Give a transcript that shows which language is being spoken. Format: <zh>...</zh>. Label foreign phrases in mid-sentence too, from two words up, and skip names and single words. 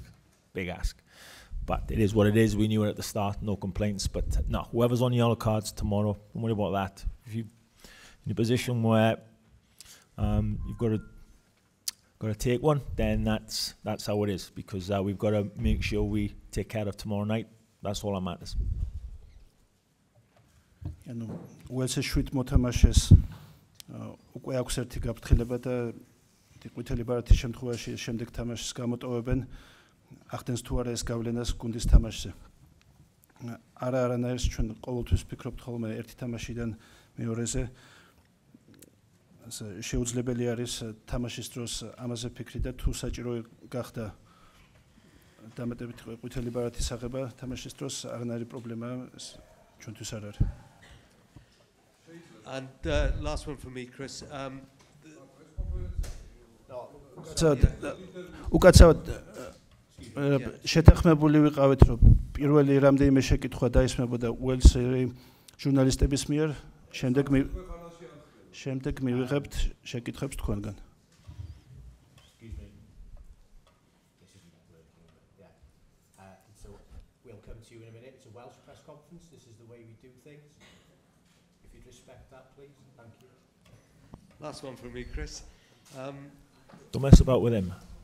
<en>But it is what it is, we knew it at the start, no complaints, but no, whoever's on yellow cards tomorrow, don't worry about that. If you're in a position where you've got to take one, then that's how it is, because we've got to make sure we take care of tomorrow night. That's all that matters.</en> <ka>ანუ უელსის 7 მოთამაშეს უკვე აქვს ერთი გაფრთხილება და ყვითელი ბარათის შემთხვევაში შემდეგ თამაშს გამოტოვებენ, ახდენს თუ არა ეს გავლენას გუნდის თამაშზე. არანაირს ჩვენ ყოველთვის ვფიქრობთ ხოლმე ერთი თამაშიდან მეორეზე. შეუძლებელი არის თამაშის დროს ამაზე ფიქრი და თუ საჭირო გახდა დამატებით ყვითელი ბარათის აღება თამაშის დროს არანაირი პრობლემა ჩვენთვის არ არის.</ka> <en>And last one for me, Chris.</en> <ka>უკაცრავად შეთანხმებული ვიყავით, რომ პირველი რამდენიმე შეკითხვა დაისმებოდა უელსელი ჟურნალისტების მიერ, შემდეგ მივიღებთ შეკითხვებს თქვენგან.</ka> <en>We'll come to you in a minute. It's a Welsh press conference. This is the way we do things. If you'd respect that, please. Thank you. Last one for me, Chris. Don't mess about with him.</en>